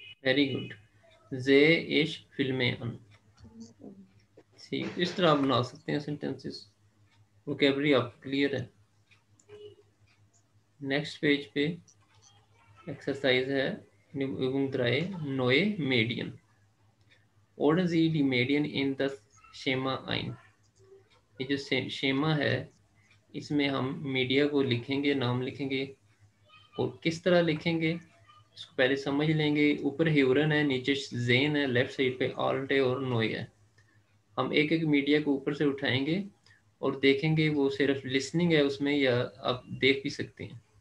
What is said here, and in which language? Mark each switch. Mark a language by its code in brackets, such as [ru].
[hi] Very good, [de] जे इश फिल्में अन। [hi] ठीक, इस तरह आप बना सकते हैं सेंटेंसेस, वोकेबलरी आप क्लियर है। नेक्स्ट पेज पे एक्सरसाइज है [de] Übung 3, neue Medien. Ordnen Sie die Medien in das Schema ein. [hi] ये जो शेमा है, इसमें हम मीडिया को लिखेंगे, नाम लिखेंगे, और किस तरह लिखेंगे इसको पहले समझ लेंगे। ऊपर ह्यूरन है, नीचे जेन है, लेफ्ट साइड पे आल्ट है और नोय है। हम एक एक मीडिया को ऊपर से उठाएंगे और देखेंगे वो सिर्फ लिसनिंग है उसमें, या आप देख भी सकते हैं।